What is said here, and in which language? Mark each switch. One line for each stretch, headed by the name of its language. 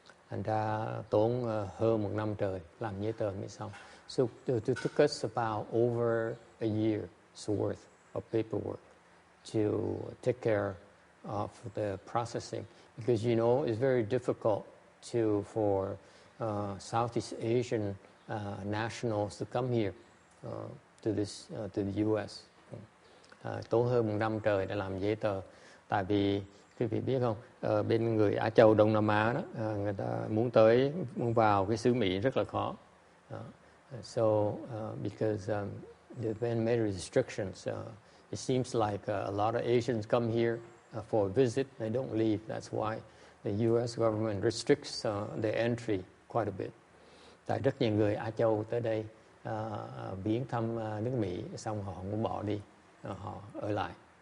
Vietnamese: Thành ra tốn hơn 1 năm trời làm giấy tờ mới xong.
English: So it took us about over a year's worth of paperwork to take care of the processing, because it's very difficult for Southeast Asian nationals to come here to the U.S.
Vietnamese: Tốn hơn 1 năm trời để làm giấy tờ, tại vì quý vị biết không, bên người Á Châu Đông Nam Á đó, người ta muốn vào cái xứ Mỹ rất là khó.
English: So because there have been many restrictions, it seems like a lot of Asians come here for a visit, they don't leave. That's why the U.S. government restricts their entry quite a bit.
Vietnamese: Tại rất nhiều người Á Châu tới đây viếng thăm nước Mỹ, xong họ không muốn bỏ đi, họ ở lại.